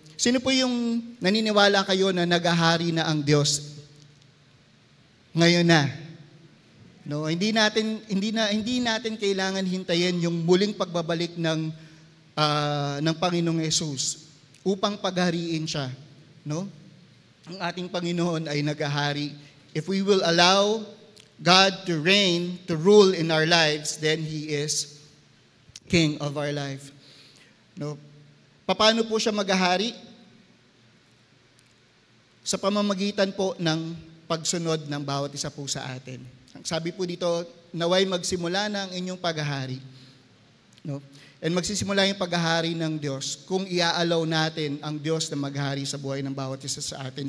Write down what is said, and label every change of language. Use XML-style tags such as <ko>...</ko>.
<tl>Sino po yung naniniwala kayo na naghahari na ang Diyos ngayon na? No, hindi natin kailangan hintayin yung muling pagbabalik ng Panginoong Yesus upang paghariin siya, no? Ang ating Panginoon ay naghahari.</tl> <en>If we will allow God to reign, to rule in our lives, then He is King of our life.</en> <tl>No? Paano po siya maghahari? Sa pamamagitan po ng pagsunod ng bawat isa po sa atin. Sabi po dito, naway magsimula na ang inyong paghahari. No? And magsisimula yung paghahari ng Diyos kung iaalaw natin ang Diyos na maghari sa buhay ng bawat isa sa atin.</tl>